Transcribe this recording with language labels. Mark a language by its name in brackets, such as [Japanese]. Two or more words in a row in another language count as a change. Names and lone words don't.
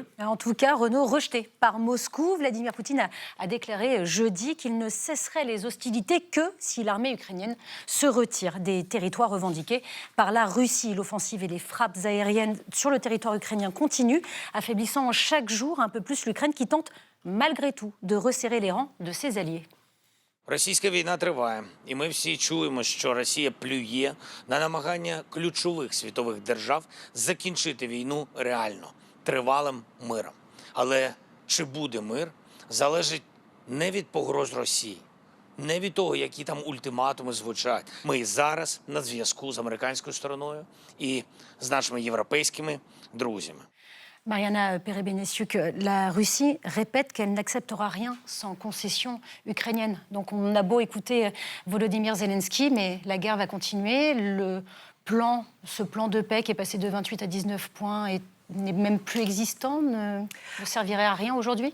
[French] En tout cas, Renaud, rejeté par Moscou. Vladimir Poutine a déclaré jeudi qu'il ne cesserait les hostilités que si l'armée ukrainienne se retire des territoires revendiqués par la Russie. L'offensive et les frappes aériennes sur le territoire ukrainien continuent, affaiblissant chaque jour un peu plus l'Ukraine qui tente malgré tout de resserrer les rangs de ses alliés. [Ukrainian] Російська війна триває, і ми всі чуємо, що Росія плює на намагання ключових світових держав закінчити війну реально, тривалим миром. Але чи буде мир, залежить не від погроз Росії, не від того, які там ультиматуми звучать. Ми зараз на зв'язку з американською стороною і з нашими європейськими друзями. [French] Mariana Perebenesiuk, la Russie répète qu'elle n'acceptera rien sans concession ukrainienne. Donc on a beau écouter Volodymyr Zelensky, mais la guerre va continuer. Ce plan de paix qui est passé de 28 à 19 points n'est même plus existant, ne servirait à rien aujourd'hui ?